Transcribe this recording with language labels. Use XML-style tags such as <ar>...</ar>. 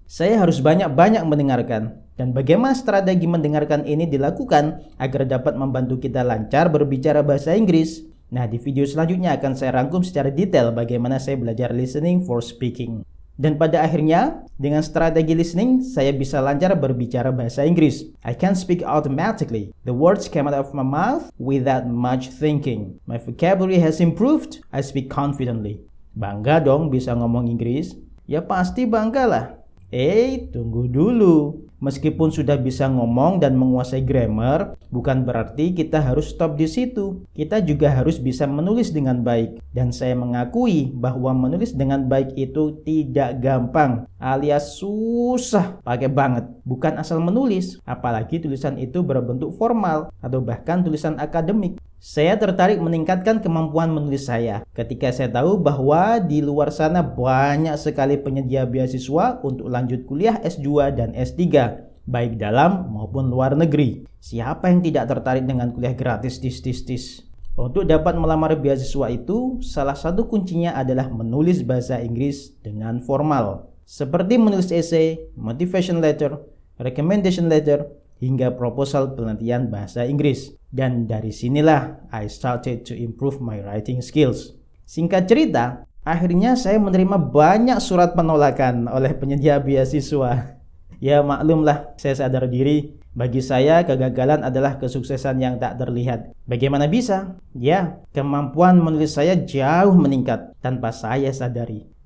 <id>Saya harus banyak-banyak mendengarkan. Dan bagaimana strategi mendengarkan ini dilakukan agar dapat membantu kita lancar berbicara bahasa Inggris? Nah, di video selanjutnya akan saya rangkum secara detail bagaimana saya belajar</id> <en>listening for speaking.</en> <id>Dan pada akhirnya, dengan strategi listening, saya bisa lancar berbicara bahasa Inggris.</id> <en>I can speak automatically. The words come out of my mouth without much thinking. My vocabulary has improved. I speak confidently.</en> <id>Bangga dong bisa ngomong Inggris? Ya pasti bangga lah. Tunggu dulu. Meskipun sudah bisa ngomong dan menguasai grammar, bukan berarti kita harus stop di situ. Kita juga harus bisa menulis dengan baik. Dan saya mengakui bahwa menulis dengan baik itu tidak gampang, alias susah pakai banget. Bukan asal menulis, apalagi tulisan itu berbentuk formal atau bahkan tulisan akademik. Saya tertarik meningkatkan kemampuan menulis saya ketika saya tahu bahwa di luar sana banyak sekali penyedia beasiswa untuk lanjut kuliah S2 dan S3, baik dalam maupun luar negeri. Siapa yang tidak tertarik dengan kuliah gratis? Untuk dapat melamar beasiswa itu, salah satu kuncinya adalah menulis bahasa Inggris dengan formal. seperti menulis essay, motivation letter, recommendation letter, hingga proposal penelitian bahasa Inggris. Dan dari sinilah</id> <en>I started to improve my writing skills.</en> <id>Singkat cerita, akhirnya saya menerima banyak surat penolakan oleh penyedia beasiswa. Ya maklumlah, saya sadar diri. Bagi saya, kegagalan adalah kesuksesan yang tak terlihat. Bagaimana bisa? Ya, kemampuan menulis saya jauh meningkat tanpa saya sadari.</id>